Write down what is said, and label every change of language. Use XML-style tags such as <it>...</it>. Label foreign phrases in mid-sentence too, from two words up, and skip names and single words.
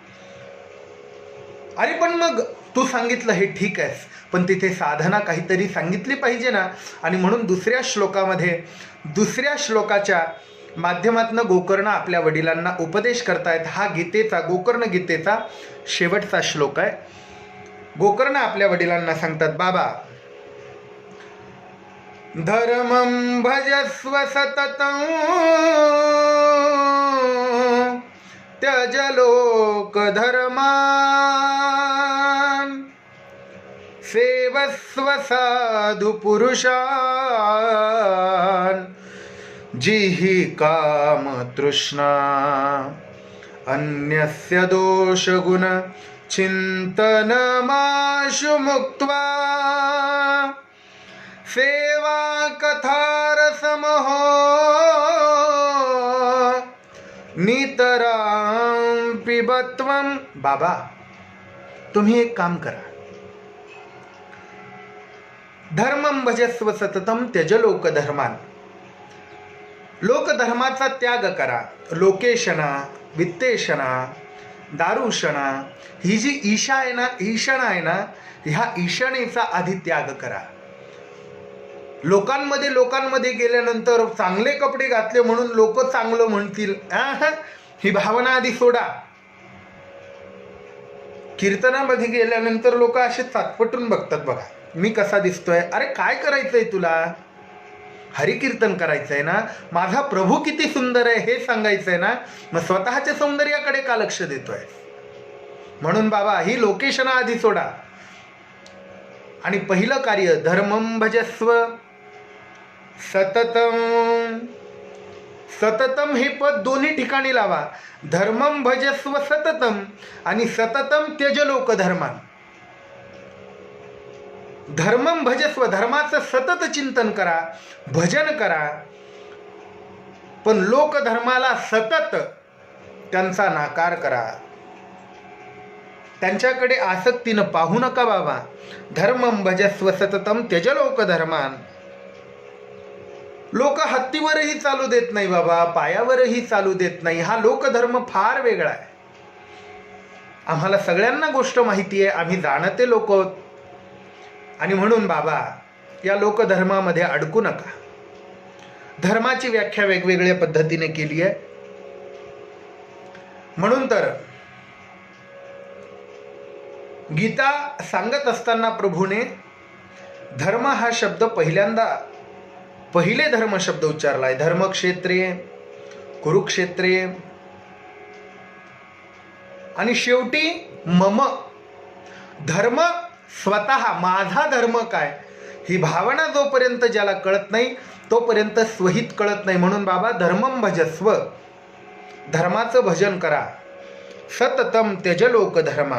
<mr>अरे पण मग तू सांगितलं हे ठीक आहे, पण तिथे साधना काहीतरी सांगितली पाहिजे ना. आणि म्हणून दुसऱ्या श्लोकामध्ये, दुसऱ्या श्लोकाच्या माध्यमातून गोकर्ण आपल्या वडिलांना उपदेश करतायत. हा गीतेचा, गोकर्ण गीतेचा शेवटचा श्लोक आहे. गोकर्ण आपल्या वडिलांना सांगतात, बाबा,</mr> <sa>धर्मं भजस्व सततं त्यज लोक धर्मान्, सेवस्व साधु पुरुषान्, जिहि काम तृष्णा अन्यस्य दोष गुण चिंतनमाशु मुक्त्वा, सेवा कथारसमहो नितरां पिबत्वं.</sa> <mr>बाबा, तुम्ही एक काम करा.</mr> <sa>धर्मं भजस्व सततं त्यज लोक धर्मान.</sa> <mr>लोकधर्माचा त्याग करा. लोकेशना, वित्तेशना, दारुशना, ही जी ईशा आहे ना, ईशणा आहे ना, ह्या ईशणेचा आधी त्याग करा. लोकांमध्ये गेल्यानंतर चांगले कपडे घातले म्हणून लोक चांगलं म्हणतील, ही भावना आधी सोडा. कीर्तनामध्ये गेल्यानंतर लोक असे चाटपटून बघतात, बघा मी कसा दिसतोय. अरे काय करायचंय तुला? हरिकीर्तन करायचंय ना. माझा प्रभू किती सुंदर आहे हे सांगायचंय ना. मग स्वतःच्या सौंदर्याकडे का लक्ष देतोय? म्हणून बाबा, ही लोकेशना आधी सोडा. आणि पहिलं कार्य,</mr> <sa>धर्मं भजस्व सततम.</sa> <mr>सततम हे पद दोन्ही ठिकाणी लावा.</mr> <sa>धर्मं भजस्व सततम आणि सततम त्यज लोक धर्मान. धर्मम भजस्व,</sa> <mr>धर्माचं सतत चिंतन करा, भजन करा, पण लोकधर्माला सतत त्यांचा नाकार करा. त्यांच्याकडे आसक्तीनं पाहू नका बाबा.</mr> <sa>धर्मम भजस्व सततम त्यज लोकधर्मान.</sa> <mr>लोक हत्तीवरही चालू देत नाही बाबा, पायावरही चालू देत नाही. हा लोकधर्म फार वेगळा आहे. आम्हाला सगळ्यांना गोष्ट माहिती आहे, आम्ही जाणते लोक आहोत. आणि म्हणून बाबा, या लोकधर्मामध्ये अडकू नका. धर्माची व्याख्या वेगवेगळ्या पद्धतीने केली आहे. म्हणून तर गीता सांगत असताना प्रभूने धर्म हा शब्द पहिले धर्म शब्द उच्चारलाय.</mr> <sa>धर्मक्षेत्रे, कुरुक्षेत्रे,</sa> <mr>आणि शेवटी मम. धर्म स्वतः, माझा धर्म काय, ही भावना जोपर्यंत ज्याला कळत नाही तोपर्यंत स्वहित कळत नाही. म्हणून बाबा,</mr> <sa>धर्मम भजस्व,</sa> <mr>धर्माचं भजन करा,</mr> <sa>सततम त्यज लोकधर्मान.</sa>